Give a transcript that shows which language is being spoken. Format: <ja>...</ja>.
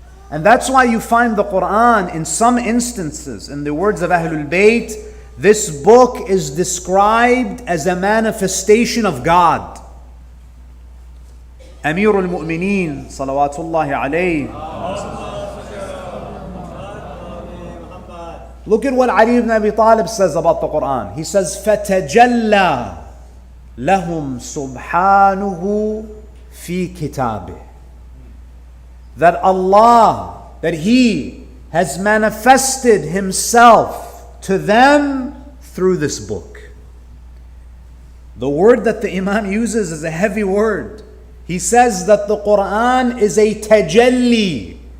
<en>And that's why you find the Quran in some instances, in the words of Ahlul Bayt, this book is described as a manifestation of God.</en> <ar>Amirul Mu'mineen, salawatullahi alayhi.</ar> <en>Look at what Ali ibn Abi Talib says about the Quran. He says,</en> <ar>فَتَجَلَّى لَهُمْ سُبْحَانُهُ فِي كِتَابِهِ.</ar> <en>That Allah, that He has manifested Himself to them through this book. The word that the Imam uses is a heavy word. He says that the Quran is a tajalli.</en>